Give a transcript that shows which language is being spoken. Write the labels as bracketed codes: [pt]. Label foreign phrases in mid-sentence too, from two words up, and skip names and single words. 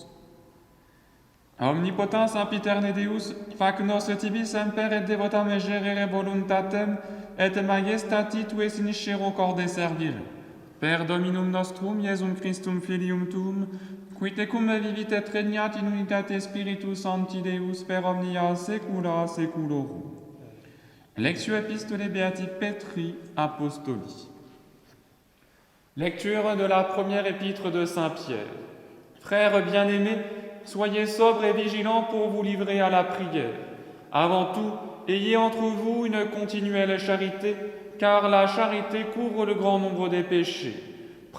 [la] Omnipotens sempiterne Deus, fac nos tibi semper et devotam gerere voluntatem, et majestati tue siniscero corde servire. Per Dominum nostrum, Iesum Christum Filium tuum, qui tecum vivit et regnat in unitate Spiritus Sancti Deus per omnia saecula saeculorum. Lectio epistolae Beati Petri Apostoli. [fr] Lecture de la première épître de Saint Pierre. Frères bien-aimés, soyez sobres et vigilants pour vous livrer à la prière. Avant tout, ayez entre vous une continuelle charité, car la charité couvre le grand nombre des péchés.